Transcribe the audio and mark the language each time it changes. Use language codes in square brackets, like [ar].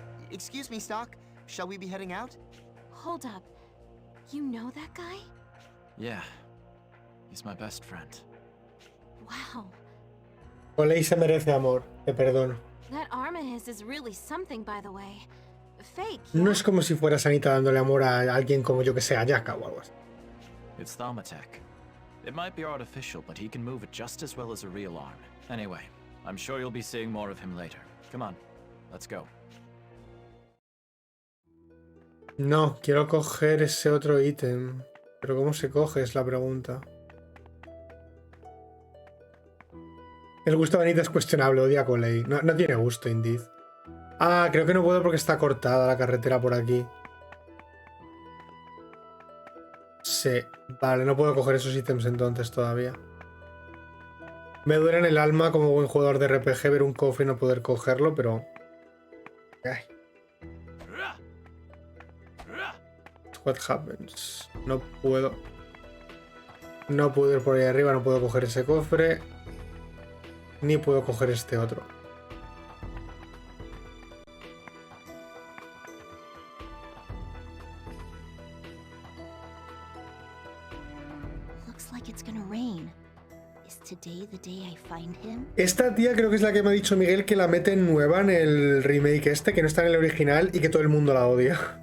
[en] Excuse me, Stock. Shall we be heading out? Hold up. You know that guy? Yeah. He's my best friend. Wow. [es] Oley se merece amor, te perdono. [en] That arm of his is really something, by the way. Fake. [es] No es como si fuera Sanita dándole amor a alguien como yo que sé, a Yaka o algo así. [en] It's Thaumatek. It might be artificial, but he can move it just as well as a real arm. Anyway, I'm sure you'll be seeing more of him later. Come on, let's go. [es] No, quiero coger ese otro ítem. Pero ¿cómo se coge? Es la pregunta. El gusto de Anita es cuestionable, odia a Coley. No tiene gusto, [en] Indeed. [es] Ah, creo que no puedo porque está cortada la carretera por aquí. Sí, vale, no puedo coger esos ítems entonces todavía. Me duele en el alma como buen jugador de RPG ver un cofre y no poder cogerlo, pero... Ay. [en] What happens? [es] No puedo. No puedo ir por ahí arriba, no puedo coger ese cofre. Ni puedo coger este otro. [en] Looks like it's gonna rain. Is today the day I find him? [es] Esta tía creo que es la que me ha dicho Miguel que la meten nueva en el remake este, que no está en el original y que todo el mundo la odia.